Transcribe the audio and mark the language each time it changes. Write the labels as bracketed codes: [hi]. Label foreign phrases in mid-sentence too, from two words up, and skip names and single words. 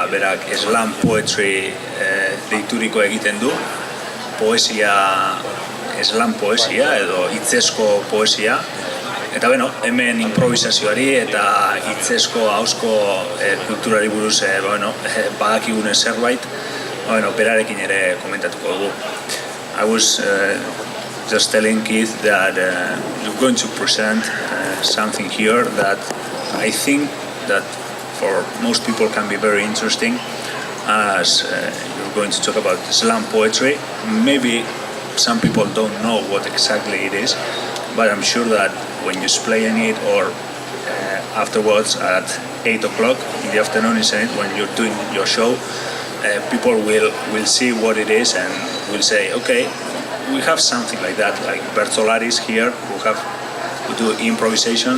[eu] Berak [en] slam poetry [eu] deituriko egiten du, slam poesia edo hitzesko poesia. Eta hemen improvisazioari eta hitzesko ahozko kulturari buruz badakigunen zerbait, berarekin ere komentatuko dugu. [en] I was just telling Keith that you're going to present something here that I think that for most people can be very interesting, as you're going to talk about slam poetry. Maybe some people don't know what exactly it is, but I'm sure that when you explain it or afterwards at 8 o'clock in the afternoon, isn't it, when you're doing your show, people will see what it is and will say, okay, we have something like that, like Bertolari's here, who do improvisation.